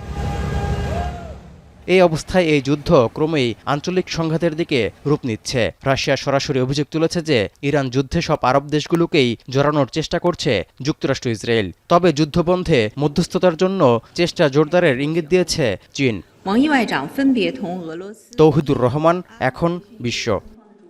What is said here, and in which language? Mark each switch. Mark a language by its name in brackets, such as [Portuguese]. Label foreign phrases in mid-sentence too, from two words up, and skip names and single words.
[Bangla] এই অবস্থায় এই যুদ্ধ ক্রমেই আঞ্চলিক সংঘাতের দিকে রূপ নিচ্ছে। রাশিয়া সরাসরি অভিযোগ তুলেছে যে ইরান যুদ্ধে সব আরব দেশগুলোকেই জড়ানোর চেষ্টা করছে যুক্তরাষ্ট্র ইসরায়েল। তবে যুদ্ধবন্ধে মধ্যস্থতার জন্য চেষ্টা জোরদারের ইঙ্গিত দিয়েছে চীন। [Chinese] 王毅外长分别同俄罗斯 [Bangla] তৌহিদুর রহমান, এখন বিশ্ব।